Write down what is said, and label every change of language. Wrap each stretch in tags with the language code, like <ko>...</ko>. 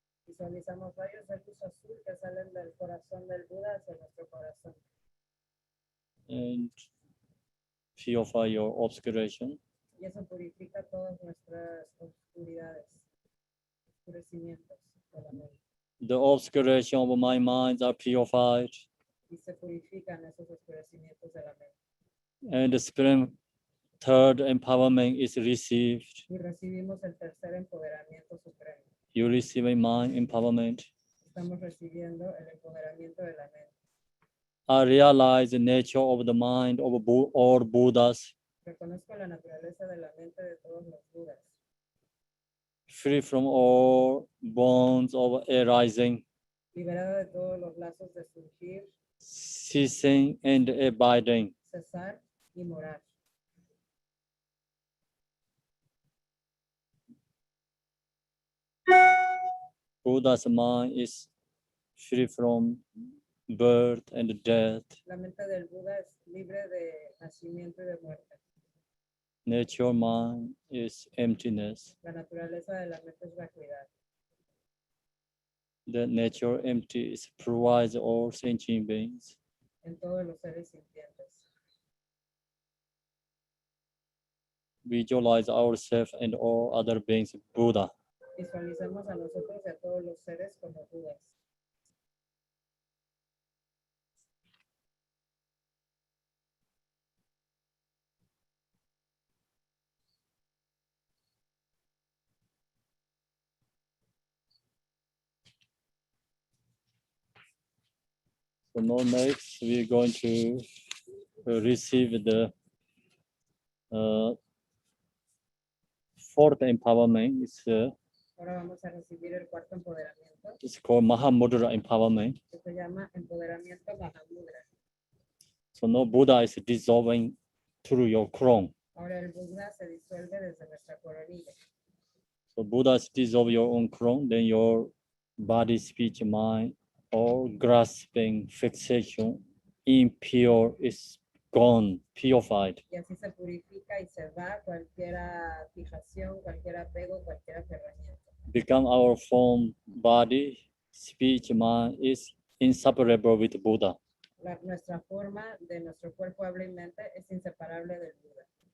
<es>Visualizamos rayos de luz azul que salen del corazón del Buda hacia nuestro corazón.</es> <en>And purify your obscuration.</en> <es>Y eso purifica todas nuestras oscuridades, oscurecimientos de la mente.</es> <en>The obscuration of my minds are purified.</en> <es>Y se purifican esos oscurecimientos de la mente.</es> <en>And the spirit third empowerment is received.</en> <es>Y recibimos el tercer empoderamiento supremo.</es> <en>You receive a mind empowerment.</en> <es>Estamos recibiendo el empoderamiento de la mente.</es> <en>I realize the nature of the mind of all Buddhas,</en> <es>Reconozco la naturaleza de la mente de todos los Budas,</es> <en>free from all bonds of arising,</en> <es>liberada de todos los lazos de surgir,</es> <en>ceasing and abiding.</en> <es>cesar y morar.</es> <en>Buddha's mind is free from birth and death.</en> <es>La mente del Buda es libre de nacimiento y de muerte.</es> <en>Nature mind is emptiness.</en> <es>La naturaleza de la mente es vacuidad.</es> <en>The nature empty is provides all sentient beings.</en> <es>En todos los seres sintientes.</es> <en>Visualize ourselves and all other beings Buddha.</en> <es>Visualizamos a nosotros y a todos los seres como Budas.</es> <en>So now next we're going to receive the fourth empowerment.</en> <es>Ahora vamos a recibir el cuarto empoderamiento,</es> <en>It's called Mahamudra empowerment.</en> <es>que se llama empoderamiento Mahamudra.</es> <en>So now Buddha is dissolving through your crown.</en> <es>Ahora el Buda se disuelve desde nuestra coronilla.</es> <en>So Buddha is dissolve your own crown, then your body, speech, mind, all grasping, fixation, impure is gone, purified.</en> <es>Y así se purifica y se va cualquier fijación, cualquier apego, cualquier aferramiento.</es> <en>Become our form, body, speech, mind is inseparable with Buddha.</en> <es>Nuestra forma de nuestro cuerpo, habla y mente es inseparable del Buda.</es>